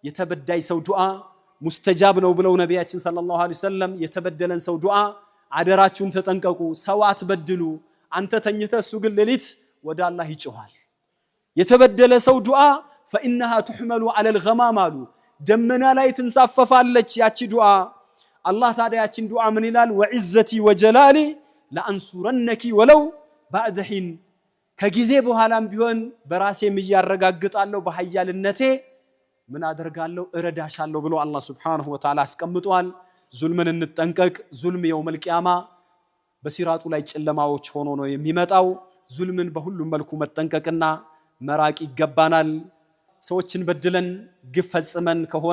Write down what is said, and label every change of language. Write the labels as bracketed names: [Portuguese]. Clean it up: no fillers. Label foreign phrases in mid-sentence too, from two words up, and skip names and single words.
[Amharic] የተበዳይ ሰው ዱዓ ሙስተጃብ ነው ብለው ነቢያችን [Arabic] صلى الله عليه وسلم [Amharic] የተበደለን ሰው ዱዓ አደራችሁን ተጠንቀቁ ሰው አትበድሉ አንተ ተኝተህ እሱ ግን ሌሊት ወደ አላህ ይጮሃል የተበደለ ሰው ዱዓ [Arabic] فإنها تحمل على الغمام [Amharic] አሉ ደመና ላይ ትንሳፈፋለች ያቺ ዱዓ አላህ ታዲያ ያቺን ዱዓ ምን ይላል [Arabic] وعزتي وجلالي لأنصرنك ولو بعد حين [Amharic] ከጊዜ በኋላም ቢሆን በራሴም ያረጋግጣለሁ በኃያልነቴ ምን አደርጋለሁ እረዳሻለሁ ብሎ አላህ [Arabic] سبحانه وتعالى [Amharic] አስቀምጧል ዙልምን እንጠንቀቅ ዙልም [Arabic] يوم القيامة [Amharic] በሲራጡ ላይ ጨለማዎች ሆኖ ነው የሚመጣው ዙልምን በሁሉም መልኩ መጠንቀቅና መራቅ ይገባናል ሰዎችን በድለን ግፍ ፈጽመን ከሆነ